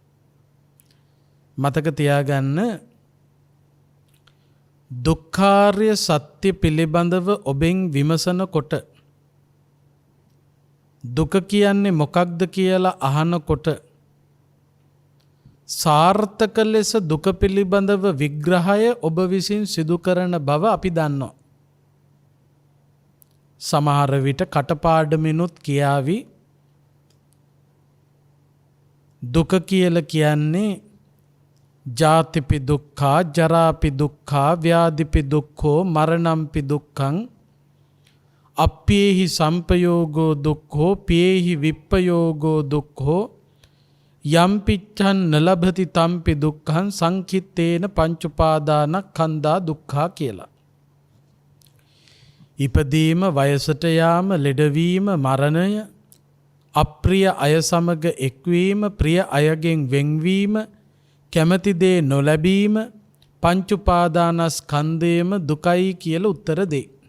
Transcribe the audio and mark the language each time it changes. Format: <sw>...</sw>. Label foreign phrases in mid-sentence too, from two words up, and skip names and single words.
<si>මතක තියාගන්න, දුක්ඛාර්ය සත්‍ය පිළිබඳව ඔබෙන් විමසනකොට, දුක කියන්නේ මොකක්ද කියලා අහනකොට, සාර්ථක ලෙස දුක පිළිබඳව විග්‍රහය ඔබ විසින් සිදු කරන බව අපි දන්නවා. සමහර විට කටපාඩමිනුත් කියාවි දුක කියලා කියන්නේ</si> <pi>ජාතිපි දුක්ඛා, ජරාපි දුක්ඛා, ව්‍යාධිපි දුක්ඛෝ, මරණම්පි දුක්ඛං, අප්පේහි සම්පයෝගෝ දුක්ඛෝ, පේහි විප්පයෝගෝ දුක්ඛෝ, යම්පිච්ඡන් නලභති තම්පි දුක්ඛං සංකිට්ඨේන පංච උපාදානස්කන්ධා දුක්ඛා කියලා.</pi> <si>ඉපදීම, වයසට යාම, ලෙඩවීම, මරණය, අප්‍රිය අය සමග එක්වීම, ප්‍රිය අයගෙන් වෙන්වීම, කැමති දේ නොලැබීම, පංච උපාදානස්කන්ධයම දුකයි කියලා උත්තර දෙයි.</si>